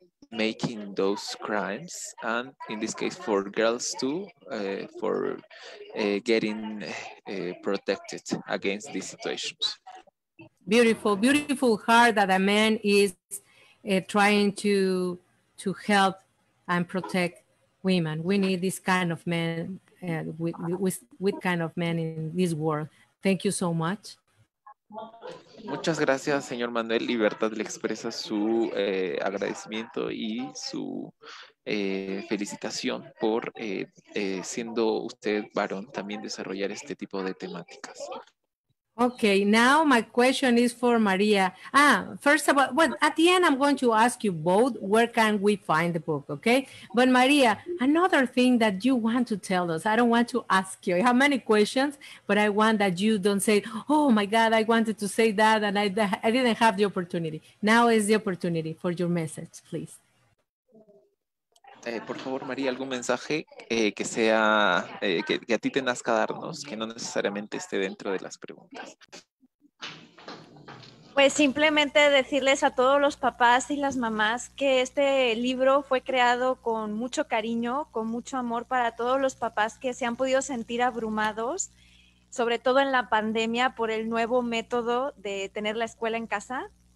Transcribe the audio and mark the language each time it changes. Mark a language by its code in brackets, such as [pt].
[en] making those crimes, and in this case for girls too, for getting protected against these situations. Beautiful, beautiful heart that a man is trying to help and protect women. We need this kind of men, with kind of men in this world. Thank you so much. [es] Muchas gracias, señor Manuel. Libertad le expresa su agradecimiento y su felicitación por, siendo usted varón, también desarrollar este tipo de temáticas. [en] Okay, now my question is for Maria. First of all, well, at the end, I'm going to ask you both, where can we find the book, okay? But Maria, another thing that you want to tell us, I don't want to ask you, I have many questions, but I want that you don't say, oh my God, I wanted to say that and I didn't have the opportunity. Now is the opportunity for your message, please. [es] Por favor, María, algún mensaje que sea, que a ti te nazca darnos, que no necesariamente esté dentro de las preguntas. Pues simplemente decirles a todos los papás y las mamás que este libro fue creado con mucho cariño, con mucho amor para todos los papás que se han podido sentir abrumados, sobre todo en la pandemia, por el nuevo método de tener la escuela en casa.